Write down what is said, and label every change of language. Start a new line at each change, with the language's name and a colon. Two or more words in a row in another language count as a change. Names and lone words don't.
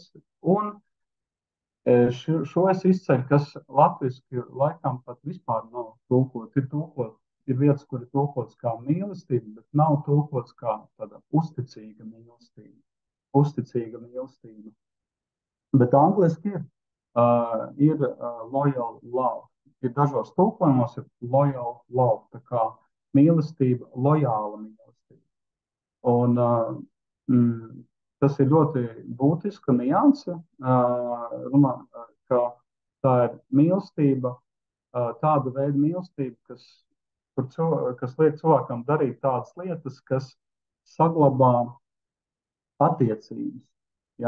Latvian: Un šo es izceļu, kas latviski laikam pat vispār nav tulkot. Ir vietas, kur ir tulkots kā mīlestība, bet nav tulkots kā tāda uzticīga mīlestība. Uzticīga mīlestība. Bet angliski ir
English: loyal love.
Latvian: Ir dažos tulkojumos ir
English: loyal love,
Latvian: tā kā mīlestība, lojāla mīlestība. Un tas ir ļoti būtiska nianse, ka tā ir mīlestība, tāda veida mīlestība, kas liek cilvēkam darīt tādas lietas, kas saglabā attiecības, ja?